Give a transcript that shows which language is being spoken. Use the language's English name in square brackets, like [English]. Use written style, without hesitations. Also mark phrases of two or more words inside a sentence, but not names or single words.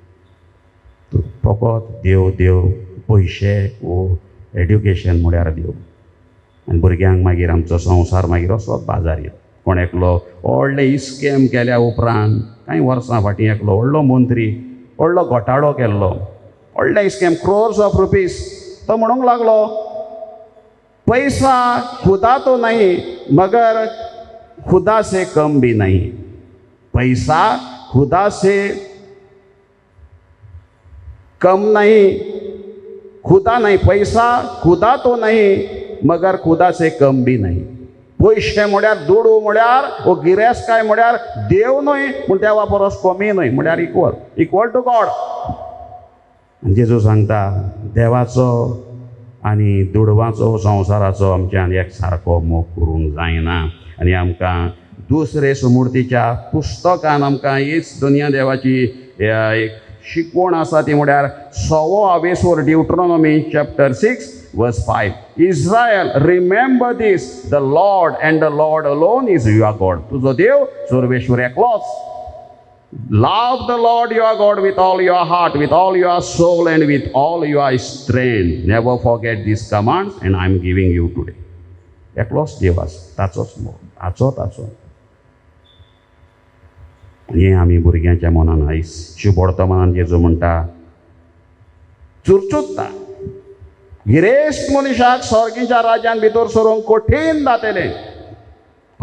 [Konkani] फकत देव देव पयशे वो एड्युकेशन म्हळ्यार देव. आनी भुरग्यांक मागीर आमचो संवसार मागीर असोच बाजार येता. कोण एकलो व्हडले इस्केम केल्या उपरांत कांय वर्सां फाटीं एकलो व्हडलो मंत्री व्हडलो घोटाळो केल्लो, व्हडले इस्केम, [English] crores of rupees. [Konkani] तो म्हणूंक लागलो, [Hindi] पैसा खुदा तो नहीं मगर खुदा से कम भी नहीं. पैसा खुदा से कम नहीं, खुदा नहीं. पैसा खुदा तो नहीं मगर खुदा से कम भी नहीं. [Konkani] पयशे म्हळ्यार दुडू म्हळ्यार वो गिरेस्त म्हळ्यार देव न्हय, पूण देवा परस कमी न्हय, म्हळ्यार [English] equal to God. [Konkani] जेजू सांगता देवाचो आनी दुडवाचो संवसाराचो आमच्यान एक सारको मोग करूंक जायना. आनी आमकां दुसरे समूर्तीच्या पुस्तकान आमकां हीच दुनिया देवाची एक शिकवण आसा ती म्हळ्यार 6वो आवेसवर [English] Deuteronomy chapter 6 verse 5. Israel, remember this, the Lord and the Lord alone is your God. [Konkani] तुजो देव सर्वेश्वर एकलोच. [English] Love the Lord your God with all your heart, with all your soul and with all your strength. Never forget these commands and I am giving you today. [Konkani] एकलोच देव आसा, ताचोच मोग, ताचो. हें आमी भुरग्यांच्या मनान आयज शुभवर्तमानान जेजू म्हणटा, चुरचुत्ता. गिरेस्त मनशाक स्वर्गीच्या राज्यान भितर सरूंक कठीण जातलें.